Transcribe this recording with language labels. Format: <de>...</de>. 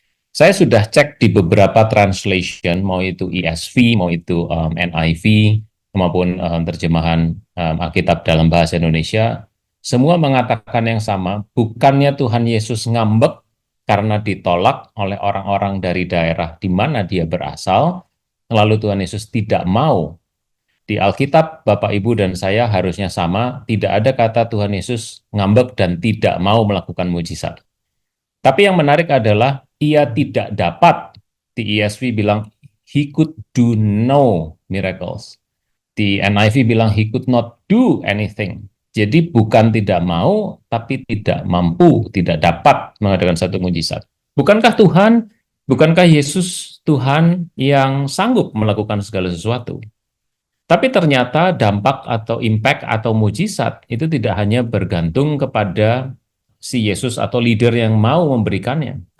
<id>Saya sudah cek di beberapa translation, mau itu ESV, mau itu NIV, maupun terjemahan Alkitab dalam bahasa Indonesia, semua mengatakan yang sama, bukannya Tuhan Yesus ngambek karena ditolak oleh orang-orang dari daerah di mana dia berasal, lalu Tuhan Yesus tidak mau. Di Alkitab, Bapak, Ibu, dan saya harusnya sama, tidak ada kata Tuhan Yesus ngambek dan tidak mau melakukan mujizat. Tapi yang menarik adalah ia tidak dapat. Di ESV bilang</id> <en>he could do no miracles.</en> <id>Di NIV bilang</id> <en>he could not do anything.</en> <id>Jadi bukan tidak mau, tapi tidak mampu, tidak dapat mengadakan satu mujizat. Bukankah Yesus Tuhan yang sanggup melakukan segala sesuatu? Tapi ternyata dampak atau impact atau mujizat itu tidak hanya bergantung kepada si Yesus atau leader yang mau memberikannya.</id>